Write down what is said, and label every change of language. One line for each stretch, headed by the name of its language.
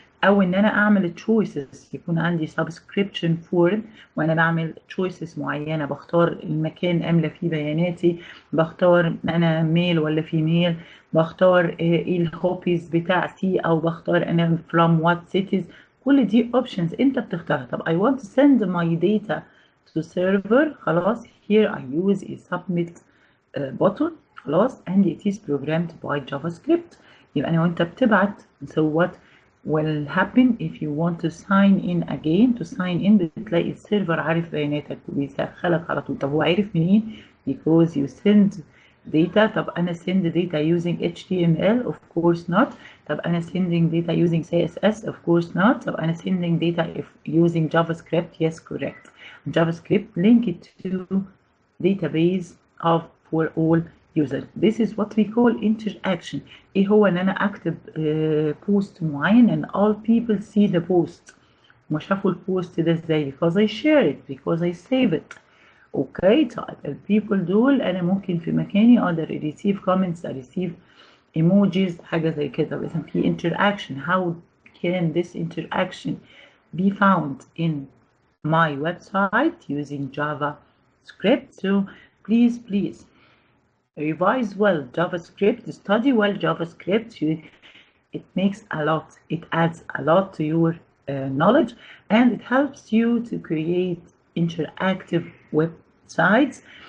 Arabic: او ان انا اعمل choices، يكون عندي subscription form وانا بعمل choices معينه، بختار المكان املى فيه بياناتي، بختار انا ميل ولا فيميل، بختار ايه الهوبيز بتاعتي، او بختار انا
English: from what cities.
Arabic: كل دي options انت بتختارها.
English: طب I want to send my data to server، خلاص here I use a submit button، خلاص and it is programmed by JavaScript.
Arabic: يبقى انا وانت بتبعت.
English: so what will happen if you want to sign in again؟ to sign in
Arabic: بتلاقي السيرفر عارف بياناتك وبيدخلك على طول. طب هو عارف منين؟
English: because you send data. طب انا send data using HTML؟ of course not. طب انا sending data using CSS؟ of course not. طب انا sending data using JavaScript؟ yes correct. JavaScript linked to database of for all users. This is what we call interaction.
Arabic: ايه هو؟ ان انا اكتب بوست معين
English: and all people see the post.
Arabic: ما شافوا البوست ده ازاي؟
English: because I share it, because I save it.
Arabic: اوكي. طيب البيبل دول انا ممكن في مكاني اقدر
English: receive comments،
Arabic: receive emojis، حاجه زي كده. بس في interaction.
English: how can this interaction be found in my website using JavaScript? So please revise well JavaScript, study well JavaScript. It makes a lot, it adds a lot to your knowledge, and it helps you to create interactive websites.